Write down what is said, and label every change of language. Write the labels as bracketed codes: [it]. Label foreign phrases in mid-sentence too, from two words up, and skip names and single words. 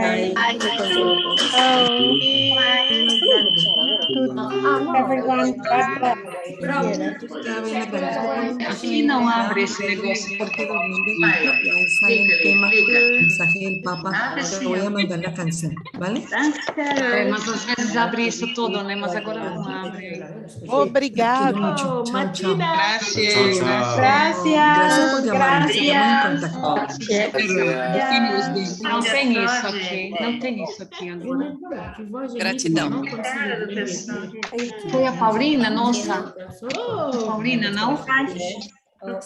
[en] Everyone, bye. [pt] Aqui não abre esse negócio. [es] Jorge 2020 y ahí sale el tema, el mensaje del Papa. Te voy a mandar la canción, ¿vale? [pt] Mas às vezes abre isso todo, né? Mas agora não abre. Obrigado. [es] Chao, chao. Gracias. Gracias por llamarnos. Estamos en contacto. [pt] Não tem isso aqui. Não tem isso aqui, André. Gratidão. Foi a Paulina, nossa. Paulina, não?